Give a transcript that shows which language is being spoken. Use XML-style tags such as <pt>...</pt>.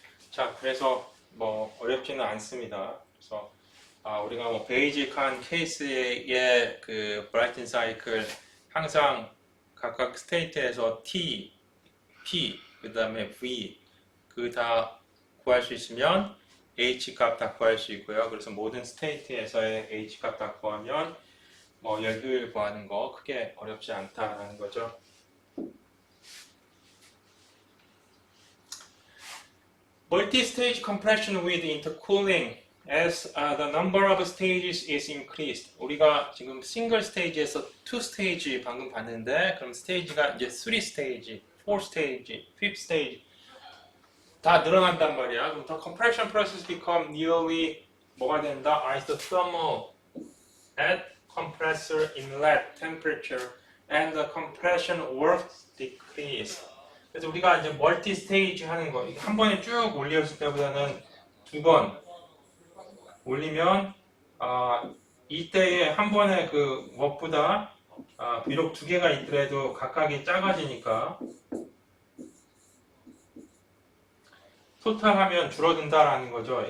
<ko>자, 그래서 뭐 어렵지는 않습니다. 그래서 우리가 뭐 베이직한 케이스의 그 브라이튼 사이클 항상 각각 스테이트에서 T, P, 그 다음에 V 그 다 구할 수 있으면 H 값 다 구할 수 있고요. 그래서 모든 스테이트에서의 H 값 다 구하면 뭐 열효율 구하는 거 크게 어렵지 않다라는 거죠.</ko> <en>Multi-stage compression with intercooling as the number of stages is increased.</en> <ko>우리가 지금 싱글 스테이지에서 2 스테이지 방금 봤는데 그럼 스테이지가 이제 3 스테이지, 4 스테이지, 5 스테이지 다 늘어난단 말이야.</ko> <en>그럼 the compression process become nearly 뭐가 된다? isothermal at compressor inlet temperature and the compression work decrease.</en> <ko>그래서 우리가 이제 멀티 스테이지 하는 거, 한 번에 쭉 올렸을 때보다는 2번 올리면 이때에 한 번에 그 웍보다 비록 2개가 있더라도 각각이 작아지니까 토탈하면 줄어든다라는 거죠.</ko>